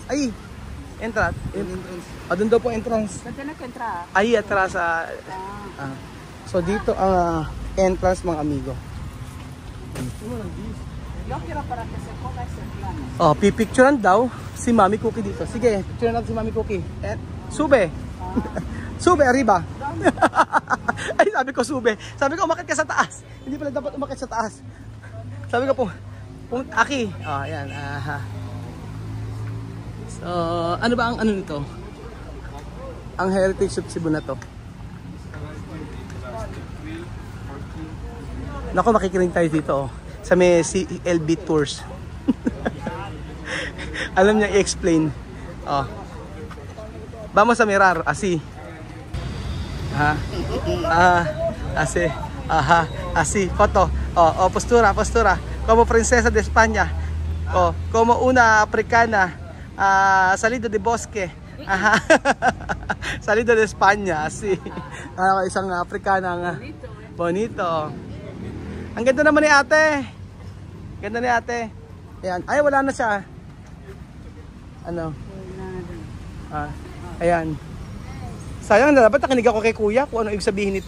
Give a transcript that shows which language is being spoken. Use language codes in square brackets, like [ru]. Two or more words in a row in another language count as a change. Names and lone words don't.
[tl] Ay, entrance. Doon daw po entrance. Ay, atras. So dito ang entrance mga amigo. Oh, pipicturean daw si Mami Cookie dito. Sige, picturean natin si Mami Cookie. [es] Sube. Sube, arriba. [tl] Ay, sabi ko sube. Sabi ko umakit ka sa taas. Hindi pala dapat umakit sa taas. Sabi ko po, aki. Oh, ayan. So, ano ba ang ano nito? Ang Heritage of Cebu na to. Naku, makikinig tayo dito sa may CLB Tours. Alam niya i-explain. [es] Vamos a mirar, así. Así. Así, foto. Postura. Como princesa de España. Como una africana salido de bosque. Salido de España, así. [tl] Isang afrikana nga. Bonito. Ang ganda naman ni ate. Ganda ni ate. Ayan. Ay, wala na siya. Ano? Ayan. Sayang na dapat nakinig ako kay kuya kung ano ibig sabihin nito.